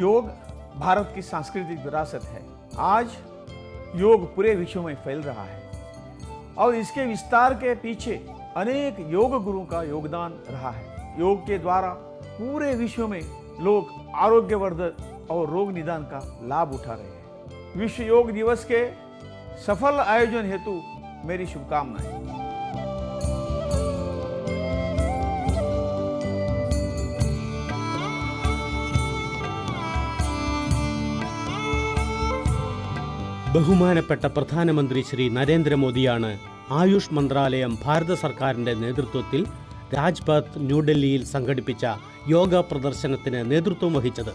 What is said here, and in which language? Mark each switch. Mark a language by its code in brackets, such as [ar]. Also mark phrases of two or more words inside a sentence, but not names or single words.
[hi] योग भारत की सांस्कृतिक विरासत है। आज योग पूरे विश्व में फैल रहा है और इसके विस्तार के पीछे अनेक योग गुरुओं का योगदान रहा है। योग के द्वारा पूरे विश्व में लोग आरोग्यवर्धक और रोग निदान का लाभ उठा रहे हैं। विश्व योग दिवस के सफल आयोजन हेतु मेरी शुभकामनाएं। [ml] ബഹുമാനപ്പെട്ട പ്രധാനമന്ത്രി ശ്രീ നരേന്ദ്രമോദിയാണ് ആയുഷ് മന്ത്രാലയം ഭാരത സർക്കാരിൻ്റെ നേതൃത്വത്തിൽ രാജ്പഥ് ന്യൂഡൽഹിയിൽ സംഘടിപ്പിച്ച യോഗ പ്രദർശനത്തിന് നേതൃത്വം വഹിച്ചത്.